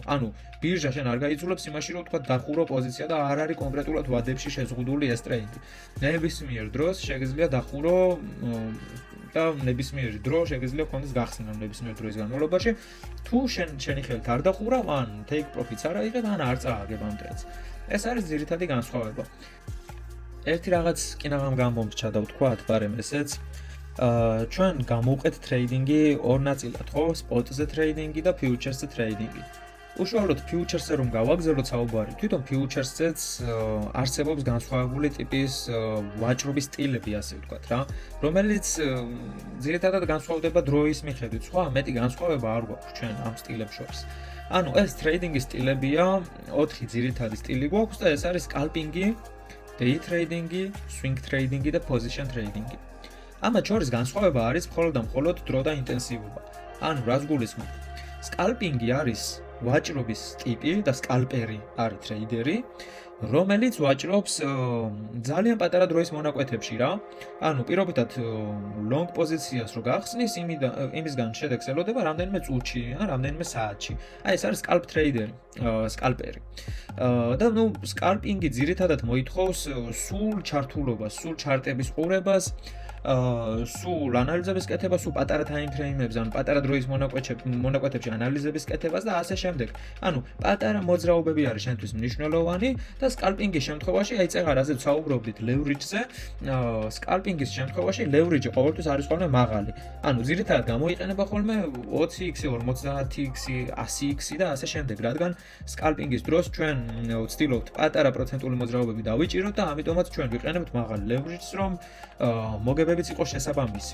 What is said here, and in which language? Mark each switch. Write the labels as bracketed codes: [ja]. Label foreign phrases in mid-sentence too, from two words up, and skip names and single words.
[ka] ანუ ბირჟა შენ არ გაიძულებს იმაში, რომ თქვა დახურო პოზიცია და არ არის კონკრეტულად ვადებში შეზღუდული ეს ტრეიდი. ნებისმიერ დროს შეგიძლია დახურო და ნებისმიერი დრო შეგიძლია გქონდეს გახსნა ნებისმიერ დროის განმავლობაში. თუ შენი ხელით არ დახურავ, ან [en] take profits [ka] არ აიღებ, ან არ წააგებ ამ ტრედს. ეს არის ძირითადი განსხვავება. ერთი რაღაც კინაღამ გამომრჩა და ვთქვათ, მაგრამ ესეც ჩვენ გამოვყეთ ტრეიდინგი ორ ნაწილად, ხო? სპოტზე ტრეიდინგი და ფიუჩერსზე ტრეიდინგი. უშუალოდ ფიუჩერსზე რომ გავაგზავნოთ საუბარი, თვითონ ფიუჩერსზეც არსებობს განსხვავებული ტიპის ვაჭრობის სტილები, ასე ვთქვათ რა, რომელიც ძირითადად განსხვავდება დროის მიხედვით. სხვა მეტი განსხვავება არ გვაქვს ჩვენ ამ სტილებს შორის. ანუ ეს ტრეიდინგის სტილებია, 4 ძირითადი სტილი გვაქვს და ეს არის სკალპინგი, [en] day trading-ი, swing trading-ი და position trading-ი. [ka] ამათ შორის განსხვავება არის მხოლოდ და მხოლოდ დრო და ინტენსივობა. ანუ რას გულისხმობ? სკალპინგი არის ვაჭრობის ტიპი და სკალპერი არის ტრეიდერი, რომელიც ვაჭრობს ძალიან პატარა დროის მონაკვეთებში რა. ანუ პირობითად long პოზიციას რო გახსნის, იმისგან შედეგს ელოდება რამდენიმე წუთში, ან რამდენიმე საათში. აი ეს არის [en] scalp trader, [ka] სკალპერი. და ნუ სკალპინგი ძირითადად მოითხოვს სულ ჩართულობას, სულ ჩარტების ყურებას, სულ ანალიზების კეთებას, სულ პატარა [en] time frame-ებზე, [ka] ან პატარა დროის მონაკვეთებში ანალიზების კეთებას და ასე შემდეგ. ანუ პატარა მოძრაობები არის შენთვის მნიშვნელოვანი და სკალპინგის შემთხვევაში, აი წეღარ ასეც საუბრობდით leverage-ზე, სკალპინგის შემთხვევაში leverage ყოველთვის არის ხოლმე მაღალი. ანუ ძირითადად გამოიყენება ხოლმე 20x, 50x, 100x და ასე შემდეგ, რადგან სკალპინგის დროს ჩვენ ვცდილობთ პატარა პროცენტული მოძრაობები დავიჭიროთ და ამიტომაც ჩვენ ვიყენებთ მაღალ leverage-ს, რომ მოგებებიც იყოს შესაბამისი.